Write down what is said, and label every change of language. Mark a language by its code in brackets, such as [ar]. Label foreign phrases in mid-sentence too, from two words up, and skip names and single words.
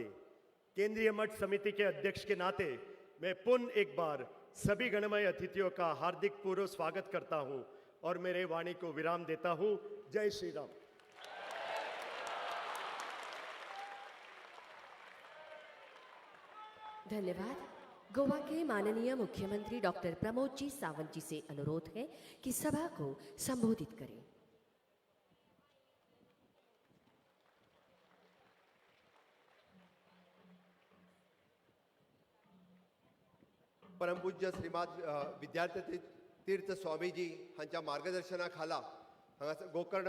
[hi] केंद्रीय मठ समिति के अध्यक्ष के नाते मैं पुनः एक बार सभी गणमान्य अतिथियों का हार्दिक पूर्व स्वागत करता हूं और मेरे वाणी को विराम देता हूं। जय श्री राम। धन्यवाद। गोवा के माननीय मुख्यमंत्री डॉक्टर प्रमोद जी सावंत जी से अनुरोध है कि सभा को संबोधित करें। [kok] परमपूज्य श्रीमाद विद्यार्थी तीर्थ स्वामीजी हांच्या मार्गदर्शनाखाला हांगासर गोकर्ण